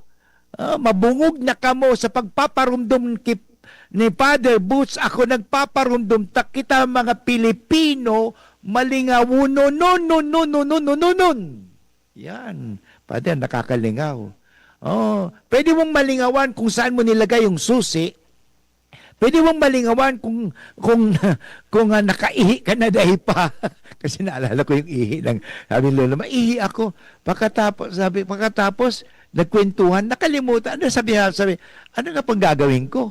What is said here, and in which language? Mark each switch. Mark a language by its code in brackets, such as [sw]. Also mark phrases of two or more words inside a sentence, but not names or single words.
[bik] Mabungog na kamo sa pagpaparumdum ni Father Butch. Ako nagpaparumdum. Kita mga Pilipino, malingawon. Yan. Father, nakakalingaw. [tl] Pwede mong malingawan kung saan mo nilagay yung susi. Pwede mong malingawan kung nakaihi ka na dahil pa. Kasi naalala ko yung ihi lang. Sabi Lola, maihi ako. Pagkatapos, nagkwentuhan, nakalimutan. Sabi, ano na pang gagawin ko?